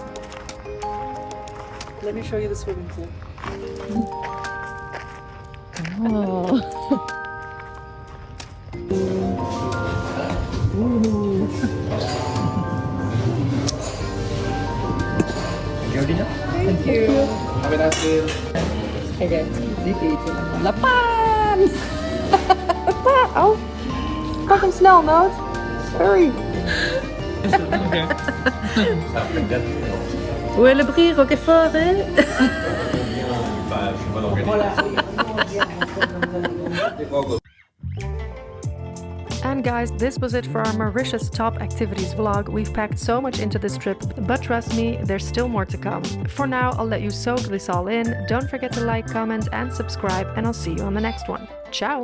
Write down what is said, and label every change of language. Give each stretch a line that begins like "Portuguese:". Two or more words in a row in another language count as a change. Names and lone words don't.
English: Let me show you the swimming pool. Oh. Thank you. Have a nice day.
Dutch: Okay, niet eten. La pan! Oh, pak hem snel, Noot.
English: Hurry.
French: Ouais, le bris roquefort, hein?
English: And guys, this was it for our Mauritius top activities vlog. We've packed so much into this trip, but trust me, there's still more to come. For now, I'll let you soak this all in. Don't forget to like, comment, and subscribe, and I'll see you on the next one.